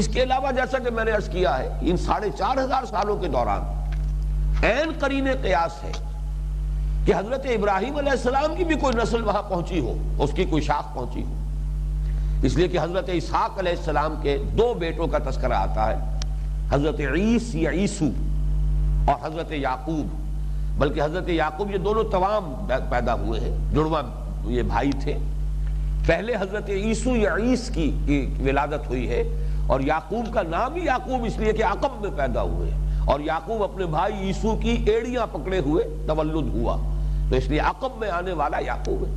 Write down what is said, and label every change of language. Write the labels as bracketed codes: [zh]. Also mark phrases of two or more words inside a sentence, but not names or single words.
[ur] اس کے علاوہ جیسا کہ میں نے عرض کیا ہے، ان 4500 سالوں کے دوران عین قرین قیاس ہے کہ حضرت ابراہیم علیہ السلام کی بھی کوئی نسل وہاں پہنچی ہو، اس کی کوئی شاخ پہنچی ہو، اس لیے کہ حضرت اسحاق علیہ السلام کے 2 بیٹوں کا تذکرہ آتا ہے، حضرت عیسی یا عیسو اور حضرت یعقوب، بلکہ حضرت یعقوب یہ دونوں توام پیدا ہوئے ہیں، جڑواں یہ بھائی تھے۔ پہلے حضرت عیسو یا عیس کی ولادت ہوئی ہے، اور یعقوب کا نام ہی یعقوب اس لیے کہ عقب میں پیدا ہوئے، اور یعقوب اپنے بھائی عیسو کی ایڑیاں پکڑے ہوئے تولد ہوا، تو اس لیے عقب میں آنے والا یعقوب ہے۔